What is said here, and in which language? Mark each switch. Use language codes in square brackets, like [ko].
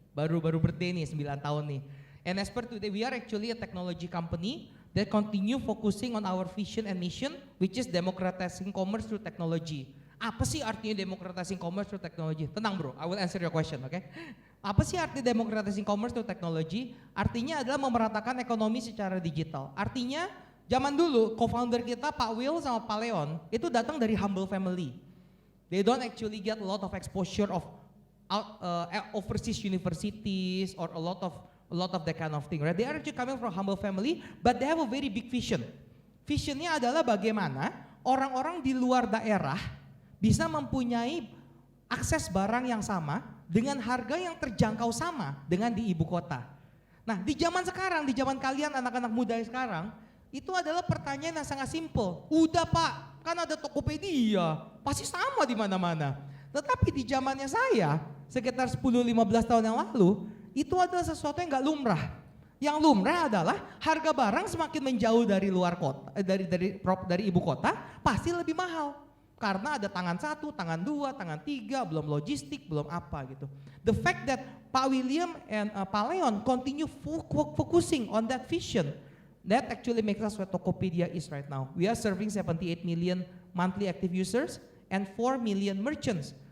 [id] Baru birthday nih, 9 tahun nih. [en] And as per today, we are actually a technology company that continue focusing on our vision and mission, which is democratizing commerce through technology. [id] Apa sih artinya [en] democratizing commerce through technology? [id] Tenang bro, [en] I will answer your question, okay? [id] Apa sih arti democratizing commerce through technology? Artinya adalah memeratakan ekonomi secara digital. Artinya, zaman dulu co-founder kita Pak Will sama Pak Leon itu datang dari [en] humble family. They don't actually get a lot of exposure of overseas universities or a lot of that kind of thing, right? They are actually coming from humble family, but they have a very big vision. [id] Visionnya adalah bagaimana orang-orang di luar daerah bisa mempunyai akses barang yang sama dengan harga yang terjangkau sama dengan di ibu kota. Nah, di zaman sekarang, di zaman kalian anak-anak muda sekarang, itu adalah pertanyaan yang sangat simple. Udah Pak, kan ada Tokopedia, pasti sama di mana-mana. Tetapi di zamannya saya, sekitar 10-15 tahun yang lalu, itu adalah sesuatu yang nggak lumrah. Yang lumrah adalah harga barang semakin menjauh dari luar kota, dari ibu kota, pasti lebih mahal. Karena ada tangan 1, tangan 2, tangan 3, belum logistik, belum apa gitu. [en] The fact that Pak William and Pak Leon continue focusing on that vision, that actually makes us what Tokopedia is right now. We are serving 78 million monthly active users and 4 million merchants.